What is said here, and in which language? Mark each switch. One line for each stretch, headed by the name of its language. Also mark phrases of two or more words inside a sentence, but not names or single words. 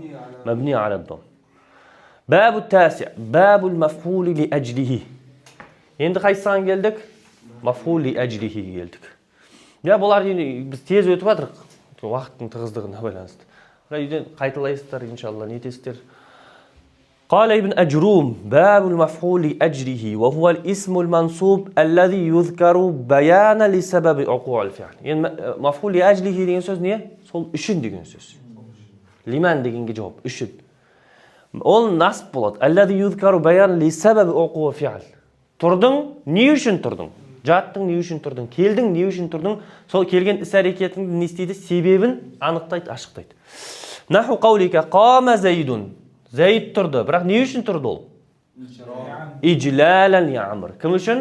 Arabic: مبني على الضم. باب تاسع. باب مفعول لأجله.
Kazakh: Енді қайсан келдік?
Arabic: مفعول لأجله
Kazakh: келдік. Бұлар біз тез өтіп атырық. Уақыттың тығыздығына байланысты. Үйден қайталайсыздар, иншалла, нетесіздер.
Arabic: قال ابن أجروم باب المفعول لأجله وهو الاسم المنصوب الذي يذكر بيانا لسبب وقوع الفعل. يعني مفعول لأجله
Kazakh: деген сөз не? Сол үшін деген сөз. Лиман дегенге жауап, үшін. Ол насып болады.
Arabic: الذي يذكر بيانا لسبب وقوع الفعل.
Kazakh: Тұрдың, не үшін тұрдың? Жаттың не үшін тұрдың? Келдің не үшін тұрдың? Сол келген іс-әрекетіңді не істейді? Себебін анықтайды, ашықтайды.
Arabic: نحو قولك قام زيد.
Kazakh: Зайд тұрды. Бірақ не үшін тұрды ол?
Arabic: إجلالا لعمرو.
Kazakh: Кім үшін?